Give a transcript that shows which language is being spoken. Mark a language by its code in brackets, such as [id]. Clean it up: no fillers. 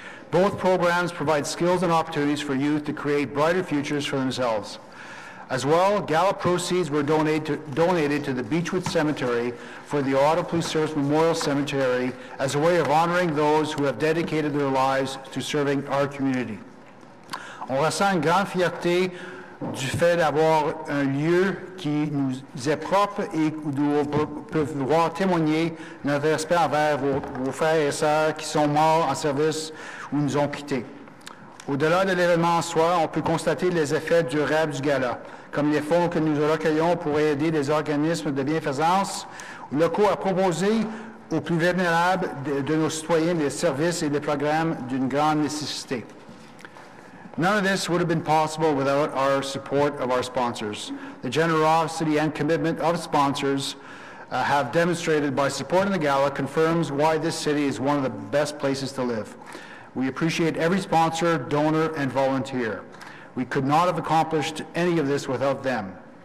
[en] Both programs provide skills and opportunities for youth to create brighter futures for themselves. As well, gala proceeds were donated to the Beechwood Cemetery for the Ottawa Police Service Memorial Cemetery as a way of honoring those who have dedicated their lives to serving our community. [fr] On ressent une grande fierté du fait d'avoir un lieu qui nous est propre et où on peut pouvoir témoigner notre respect envers vos frères et sœurs qui sont morts en service ou nous ont quittés. Au-delà de l'événement en soi, on peut constater les effets durables du gala, comme les fonds que nous recueillons pour aider les organismes de bienfaisance locaux à proposer aux plus vulnérables de nos citoyens des services et des programmes d'une grande nécessité. [en] None of this would have been possible without our support of our sponsors. The generosity and commitment of sponsors have demonstrated by supporting the gala confirms why this city is one of the best places to live. We appreciate every sponsor, donor, and volunteer. We could not have accomplished any of this without them.